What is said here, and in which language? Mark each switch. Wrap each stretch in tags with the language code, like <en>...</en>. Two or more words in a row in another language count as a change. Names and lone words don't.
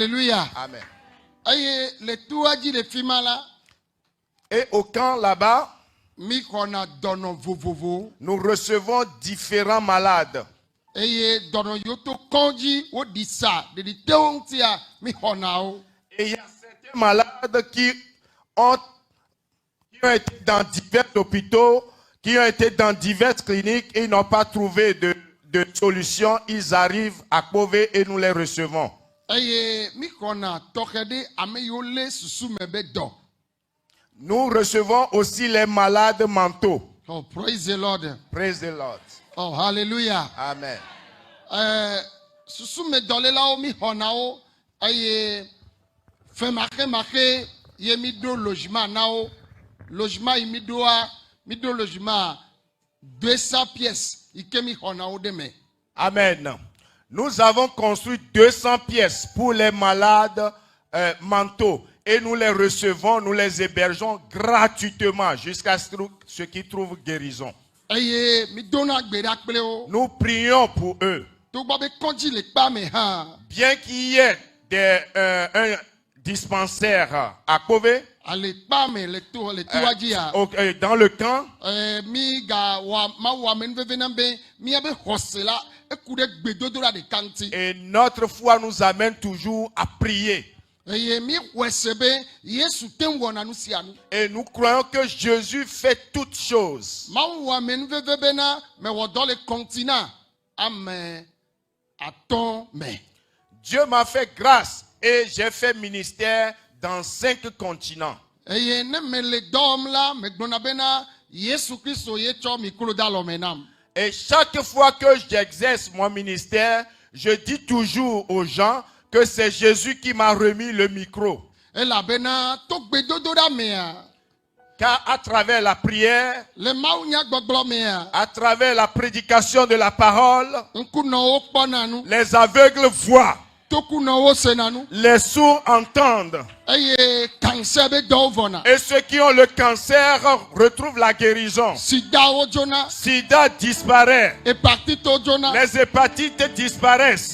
<fr>Alléluia. Amen.</fr> <ee>Aye le tuaji le fimala.</ee> <fr>Et au camp là-bas,</fr> <ee>mi xɔna dɔnɔ vovovo</ee> <fr>nous recevons différents malades.</fr> <ee>eye dɔnɔ yiwo to kɔndzi woɖi sa ɖeɖitewo ŋutia mi xɔna wo.</ee> <fr>Et il y a certains malades qui ont été dans divers hôpitaux, qui ont été dans diverses cliniques et ils n'ont pas trouvé de solution. Ils arrivent à Kpové et nous les recevons.</fr> <ee>Eye mi xɔna tɔxɛ ɖe ame yiwo lé susu me be dɔ.</ee> <fr>Nous recevons aussi les malades mentaux.</fr> <en>Oh, praise the Lord. Praise the Lord. Oh, hallelujah. Amen.</en> <ee>Susu me dɔlélawo mi xɔna wo eye fɛmaxemaxe ye mi do logement na wo. Logement yi mi do logement 200 pièces yi ke mi xɔna wo de me. Amen.</ee> <fr>Nous avons construit 200 pièces pour les malades mentaux et nous les recevons, nous les hébergeons gratuitement jusqu'à ce qu'ils trouvent guérison.</fr> <ee>Eye mi dona gbe ɖa kple wo.</ee> <fr>Nous prions pour eux.</fr> <ee>To gbɔ be kɔndzi le kpa me hã.</ee> <fr>Bien qu'il y ait un dispensaire à Kpové,</fr> <ee>Ale kpa me le toa dzi ya.</ee> <fr>dans le camp,</fr> <ee>Mi ga ma wɔ amenuveve na be miabe xɔse la eku ɖe gbedodo la ɖeka ŋuti.</ee> <fr>et notre foi nous amène toujours à prier.</fr> <ee>Eye mi xɔe se be Yesu te ŋu wɔna nu sia nu.</ee> <fr>Et nous croyons que Jésus fait toutes choses.</fr> <ee>Mawu wɔ amenuveve be na me wɔ dɔ le kɔntina ame atɔ̃ me.</ee> <fr>Dieu m'a fait grâce et j'ai fait ministère dans 5 continents.</fr> <ee>Eye ne me le dɔ wɔm la me gblɔna be na Yesu Kristo ye tsɔ mi klo da lɔme nam.</ee> <fr>Et chaque fois que j'exerce mon ministère, je dis toujours aux gens que c'est Jésus qui m'a remis le micro.</fr> <ee>Elabena to gbedodo ɖa mea.</ee> <fr>Car à travers la prière,</fr> <ee>Le mawu nya gbɔgblɔ mea.</ee> <fr>à travers la prédication de la parole,</fr> <ee>Ŋkunɔwo kpɔna nu.</ee> <fr>les aveugles voient,</fr> <ee>Tokunɔwo sena nu.</ee> <fr>les sourds entendent.</fr> <ee>Eye cancer be dɔwo vɔna.</ee> <fr>Et ceux qui ont le cancer retrouvent la guérison.</fr> <ee>Sidawo dzona.</ee> <fr>Sida disparaît.</fr> <ee>Hépatite dzona.</ee> <fr>Les hépatites disparaissent.</fr>